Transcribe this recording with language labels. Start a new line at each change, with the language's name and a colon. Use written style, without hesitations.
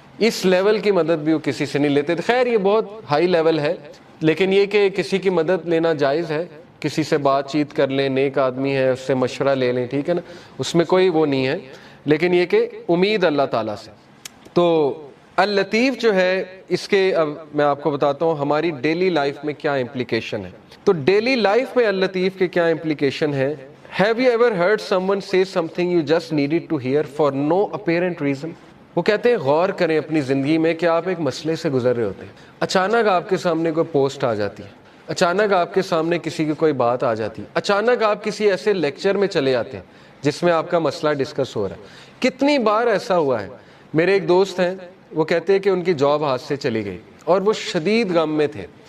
Urdu: اس level کی مدد بھی وہ کسی سے نہیں لیتے تھے. خیر یہ بہت ہائی لیول ہے، لیکن یہ کہ کسی کی مدد لینا جائز ہے، کسی سے بات چیت کر لیں، نیک آدمی ہے اس سے مشورہ لے لیں، ٹھیک ہے نا، اس میں کوئی وہ نہیں ہے. لیکن یہ کہ امید اللہ تعالیٰ سے. تو اللطیف جو ہے اس کے اب میں آپ کو بتاتا ہوں ہماری ڈیلی لائف میں کیا امپلیکیشن ہے. تو ڈیلی لائف میں اللطیف کے کیا امپلیکیشن ہے.
English: Have you ever heard someone say something you just needed to hear for no apparent reason?
Urdu: وہ کہتے ہیں غور کریں اپنی زندگی میں کہ آپ ایک مسئلے سے گزر رہے ہوتے ہیں، اچانک آپ کے سامنے کوئی پوسٹ آ جاتی ہے، اچانک آپ کے سامنے کسی کی کوئی بات آ جاتی ہے، اچانک آپ کسی ایسے لیکچر میں چلے جاتے ہیں جس میں آپ کا مسئلہ ڈسکس ہو رہا ہے. کتنی بار ایسا ہوا ہے. میرے ایک دوست ہیں، وہ کہتے ہیں کہ ان کی جاب ہاتھ سے چلی گئی اور وہ شدید غم میں تھے.